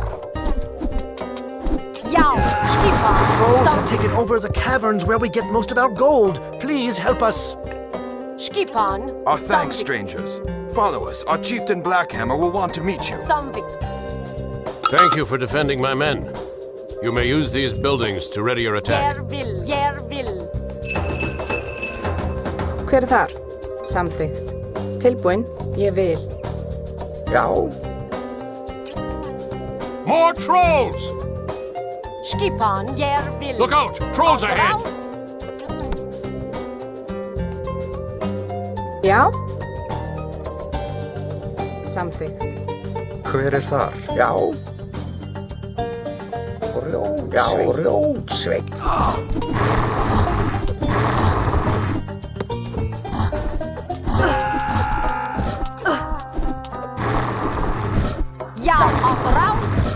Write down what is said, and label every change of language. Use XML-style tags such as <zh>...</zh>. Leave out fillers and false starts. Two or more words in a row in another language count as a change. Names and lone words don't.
<en>Trolls have taken over the caverns where we get most of our gold. Please help us.</en> <is>Skipan.</is> <en>Our thanks, strangers. Follow us. Our chieftain Blackhammer will want to meet you. Thank you for defending my men. You may use these buildings to ready your attack.</en> <is>Hver þar? Samþykkt. Tilbúin? Ég vil. Já.</is> <en>More trolls!</en> <is>Skipan,</is> <en>Look out! Trolls ahead!</en> <is>Já. Samþykkt. Hver þar? Já. Rjótsveit. Já, raus!</is>